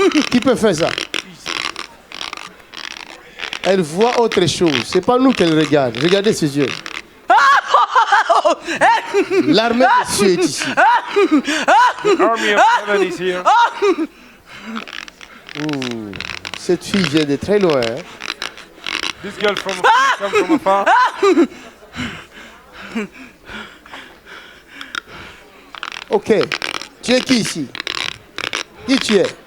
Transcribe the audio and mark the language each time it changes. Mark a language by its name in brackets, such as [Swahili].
[French] Qui peut faire ça? Elle voit autre chose. C'est pas nous qu'elle regarde. Regardez ses yeux. L'armée des cieux est ici. [English] The army of heaven is here. Ouh. [French] Cette fille vient de très loin. Hein? [English] This girl come from afar. [French] Ok. Tu es qui ici? Qui tu es?